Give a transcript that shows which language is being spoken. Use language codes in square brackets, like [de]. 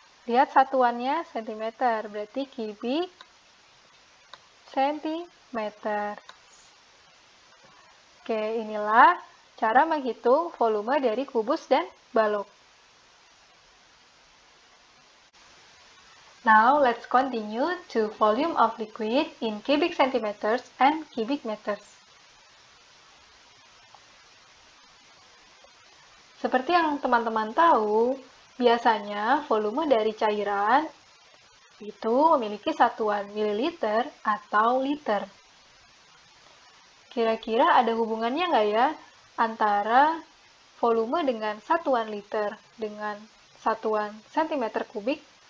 [id] Lihat satuannya cm, berarti cubic centimeter. Oke, inilah cara menghitung volume dari kubus dan balok. [en] Now, let's continue to volume of liquid in cubic centimeters and cubic meters. [id] Seperti yang teman-teman tahu, biasanya volume dari cairan itu memiliki satuan mililiter atau liter. Kira-kira ada hubungannya nggak ya antara volume dengan satuan liter dengan satuan centimeter kubik?